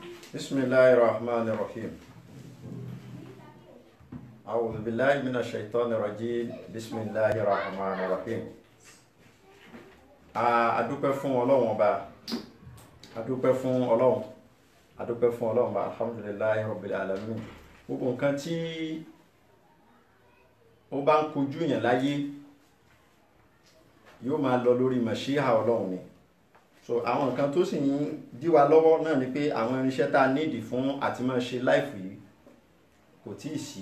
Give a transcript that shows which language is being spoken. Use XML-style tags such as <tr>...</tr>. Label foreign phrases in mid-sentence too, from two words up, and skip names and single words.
<ar>بسم الله الرحمن الرحيم. أعوذ بالله من الشيطان الرجيم. بسم الله الرحمن الرحيم.</ar> <yo>A dúpẹ́ fún Ọlọ́run Ọba. A dúpẹ́ fún Ọlọ́run. A dúpẹ́ fún Ọlọ́run Ọba.</yo> <ar>الحمد لله رب العالمين.</ar> <yo>Gbogbo nǹkan tí ó bá ń kojú yàn láyé yóò máa lọ lórí màṣíhà Ọlọ́run ni. So àwọn nǹkan tó sì ń dí wa lọ́wọ́ náà ni pé àwọn irinṣẹ́ tá a nídìí fún àti máa ṣe láìfù yìí kò tíì sí.</yo>